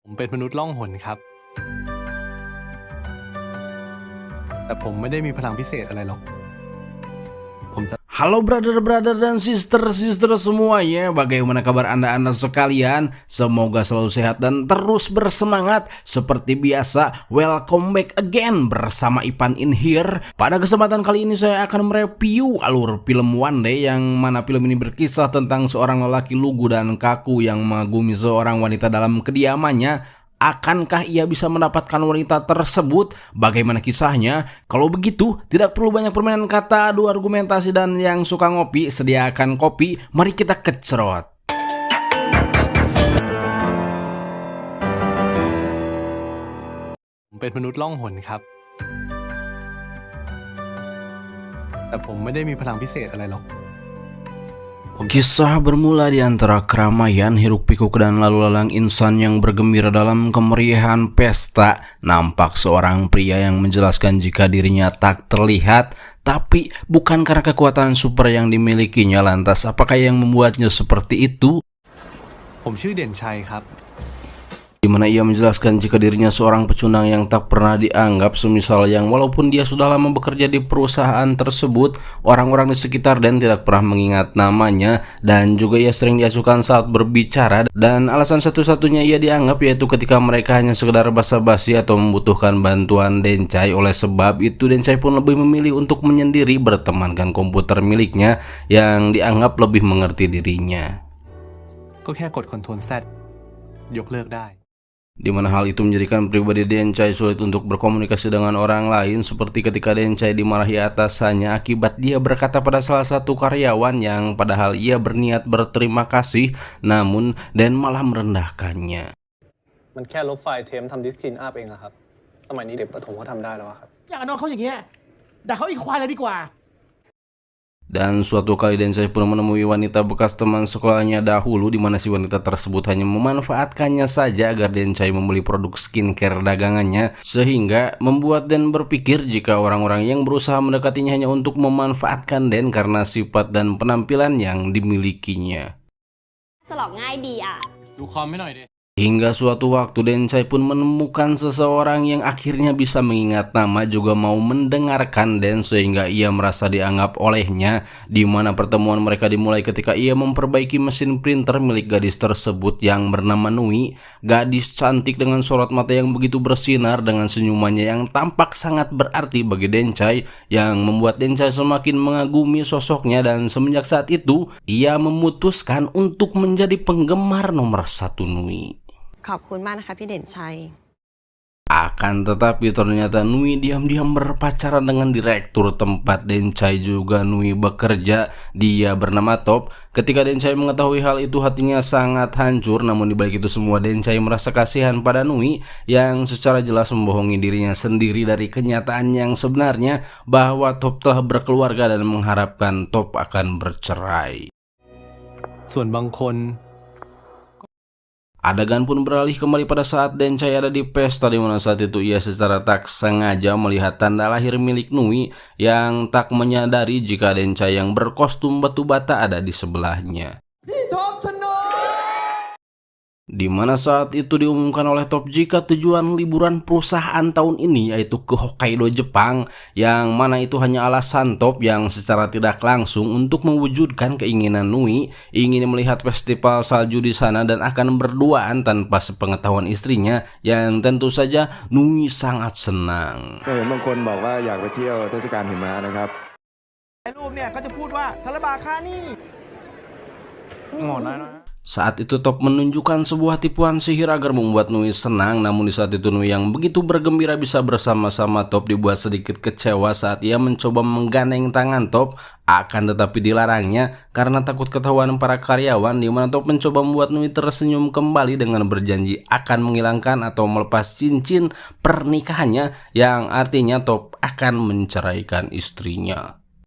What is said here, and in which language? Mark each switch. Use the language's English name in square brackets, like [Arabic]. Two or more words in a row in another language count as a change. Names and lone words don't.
[Thai] ผมเป็นมนุษย์ล่องหนครับแต่ผมไม่ได้มีพลังพิเศษอะไรหรอกผมจะ [Indonesian] Halo brother-brother dan sister-sister semuanya, bagaimana kabar anda sekalian? Semoga selalu sehat dan terus bersemangat. Seperti biasa, [English] welcome back again bersama Ipan in here. [Indonesian] Pada kesempatan kali ini saya akan mereview alur film One Day, yang mana film ini berkisah tentang seorang lelaki lugu dan kaku yang mengagumi seorang wanita dalam kediamannya. Akankah ia bisa mendapatkan wanita tersebut? Bagaimana kisahnya? Kalau begitu, tidak perlu banyak permainan kata, adu argumentasi, dan yang suka ngopi, sediakan kopi. Mari kita kecrot. [Thai] ผมเป็นมนุษย์ล่องหนครับแต่ผมไม่ได้มีพลังพิเศษอะไรหรอก [Indonesian] Kisah bermula di antara keramaian hiruk pikuk dan lalu lalang insan yang bergembira dalam kemeriahan pesta. Nampak seorang pria yang menjelaskan jika dirinya tak terlihat, tapi bukan karena kekuatan super yang dimilikinya. Lantas apakah yang membuatnya seperti itu? [Thai] ผมชื่อเด่นชัยครับ [Indonesian] Di mana ia menjelaskan jika dirinya seorang pecundang yang tak pernah dianggap, semisal yang walaupun dia sudah lama bekerja di perusahaan tersebut, orang-orang di sekitar dan tidak pernah mengingat namanya, dan juga ia sering diacuhkan saat berbicara, dan alasan satu-satunya ia dianggap yaitu ketika mereka hanya sekedar basa-basi atau membutuhkan bantuan Dencai. Oleh sebab itu Dencai pun lebih memilih untuk menyendiri bertemankan komputer miliknya yang dianggap lebih mengerti dirinya. [Thai] ก็แค่กด Ctrl Z ยกเลิกได้ [Indonesian] Di mana hal itu menjadikan pribadi Dencai sulit untuk berkomunikasi dengan orang lain, seperti ketika Dencai dimarahi atasannya akibat dia berkata pada salah satu karyawan yang padahal ia berniat berterima kasih, namun Dan malah merendahkannya. [Thai] มันแค่ลบไฟล์เทมทำดิสกินอัพเองอะครับสมัยนี้เด็กประถมก็ทำได้แล้วอะครับ อย่างน้องเขาอย่างเงี้ยด่าเขาอีกควายเลยดีกว่า [Indonesian] Dan suatu kali Dencai pun menemui wanita bekas teman sekolahnya dahulu, di mana si wanita tersebut hanya memanfaatkannya saja agar Dencai membeli produk skincare dagangannya, sehingga membuat Den berpikir jika orang-orang yang berusaha mendekatinya hanya untuk memanfaatkan Den karena sifat dan penampilan yang dimilikinya. [Thai] จะหลอกง่ายดีอ่ะ ดูคอมให้หน่อยดิ [Indonesian] Hingga suatu waktu Dencai pun menemukan seseorang yang akhirnya bisa mengingat nama, juga mau mendengarkan Den, sehingga ia merasa dianggap olehnya, di mana pertemuan mereka dimulai ketika ia memperbaiki mesin printer milik gadis tersebut yang bernama Nui. Gadis cantik dengan sorot mata yang begitu bersinar dengan senyumannya yang tampak sangat berarti bagi Dencai, yang membuat Dencai semakin mengagumi sosoknya, dan semenjak saat itu ia memutuskan untuk menjadi penggemar nomor satu Nui. [Thai] ขอบคุณมากนะคะพี่เด่นชัย [Indonesian] Akan tetapi ternyata Nui diam-diam berpacaran dengan direktur tempat Dencai juga Nui bekerja. Dia bernama Top. Ketika Dencai mengetahui hal itu, hatinya sangat hancur. Namun dibalik itu semua, Dencai merasa kasihan pada Nui yang secara jelas membohongi dirinya sendiri dari kenyataan yang sebenarnya, bahwa Top telah berkeluarga dan mengharapkan Top akan bercerai. [Thai] ส่วนบางคน [Indonesian] Adegan pun beralih kembali pada saat Dencai ada di pesta, di mana saat itu ia secara tak sengaja melihat tanda lahir milik Nui yang tak menyadari jika Dencai yang berkostum batu bata ada di sebelahnya. Di mana saat itu diumumkan oleh Top jika tujuan liburan perusahaan tahun ini yaitu ke Hokkaido, Jepang, yang mana itu hanya alasan Top yang secara tidak langsung untuk mewujudkan keinginan Nui ingin melihat festival salju di sana dan akan berduaan tanpa sepengetahuan istrinya, yang tentu saja Nui sangat senang. [Thai] เห็นบางคนบอกว่าอยากไปเที่ยวเทศกาลหิมะนะครับ ไอ้รูปเนี่ยก็จะพูดว่าทาราบาค่านี่งอนนะ [Indonesian] Saat itu Top menunjukkan sebuah tipuan sihir agar membuat Nui senang, namun di saat itu Nui yang begitu bergembira bisa bersama-sama Top dibuat sedikit kecewa saat ia mencoba menggandeng tangan Top, akan tetapi dilarangnya karena takut ketahuan para karyawan, di mana Top mencoba membuat Nui tersenyum kembali dengan berjanji akan menghilangkan atau melepas cincin pernikahannya, yang artinya Top akan menceraikan istrinya.